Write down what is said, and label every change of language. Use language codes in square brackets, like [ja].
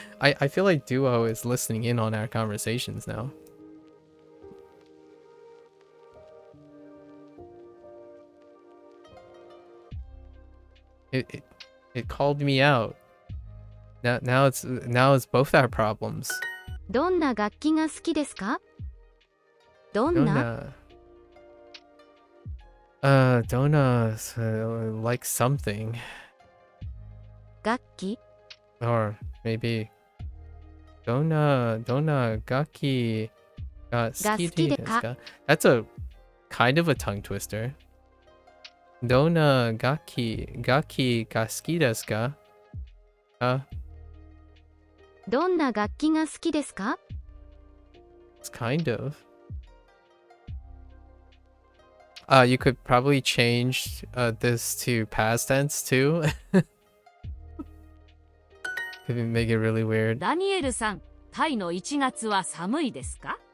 [en] I feel like Duo is listening in on our conversations now. It called me out. Now it's both our problems. [ja] どんな楽器が好きですか？どんな [en] Donna like something. [ja] 楽器 [en] Or maybe [ja] Donna gaki ga suki desu ka? [en] That's a kind of a tongue twister. [ja] Donna gaki ga suki desu ka? どんな楽器が好きですか？ [en] It's kind of. You could probably change this to past tense too. Could make it really weird. [ja] ダニエルさん、タイの1月は寒いですか？